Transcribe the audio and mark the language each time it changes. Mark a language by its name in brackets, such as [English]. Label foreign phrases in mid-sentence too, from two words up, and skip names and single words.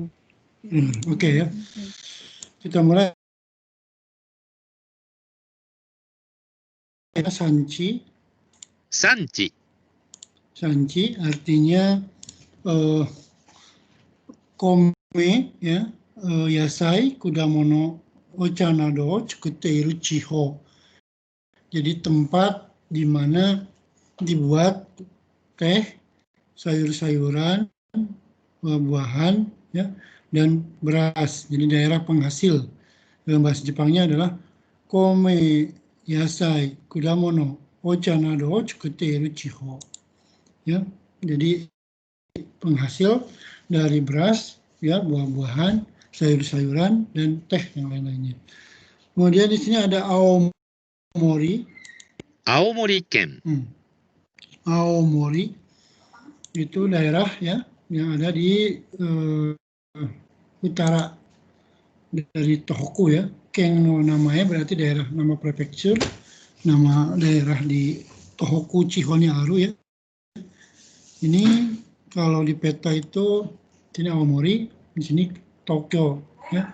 [Indonesian] Oke ya. Kita mulai. Sanchi. 産地、 Sanchi artinya kome ya, [Japanese] 野菜、果物、お茶など、作っている地方. [Indonesian] Jadi tempat di mana dibuat teh, sayur-sayuran, buah-buahan, ya, dan beras. Jadi daerah penghasil. Dalam bahasa Jepangnya adalah [Japanese] 米、野菜、果物、お茶など、作っている地方. [Indonesian] Ya, jadi penghasil dari beras, ya, buah-buahan, sayur-sayuran, dan teh yang lain-lainnya. Kemudian di sini ada Aomori. 青森県、 Aomori itu daerah ya yang ada di utara dari Tohoku ya. [Japanese] 県の [Indonesian] namanya berarti daerah, nama prefektur, nama daerah di Tohoku Chihonya Aru ya. Ini kalau di peta itu sini Aomori, di sini Tokyo ya.